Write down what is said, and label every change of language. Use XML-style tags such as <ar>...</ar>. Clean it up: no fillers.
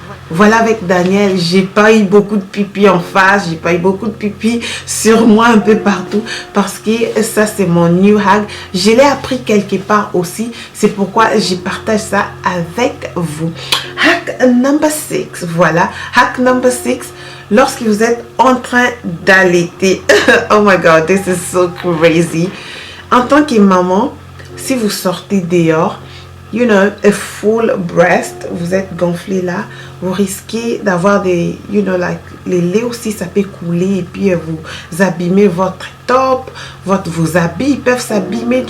<fr>Voilà, avec Daniel, j'ai pas eu beaucoup de pipi en face, j'ai pas eu beaucoup de pipi sur moi un peu partout, parce que ça c'est mon</fr> <en>new hack.</en> <fr>Je l'ai appris quelque part aussi, c'est pourquoi je partage ça avec vous.</fr> <en>Hack number 6,</en> <fr>voilà,</fr> <en>hack number 6,</en> <fr>lorsque vous êtes en train d'allaiter.</fr> <en>Oh my god, this is so crazy.</en> <fr>En tant que maman, si vous sortez dehors,</fr> <en>a full breast,</en> <fr>vous êtes gonflé là, vous risquez d'avoir des, les laits aussi, ça peut couler et puis vous abîmer votre top, vos habits, ils peuvent s'abîmer.</fr>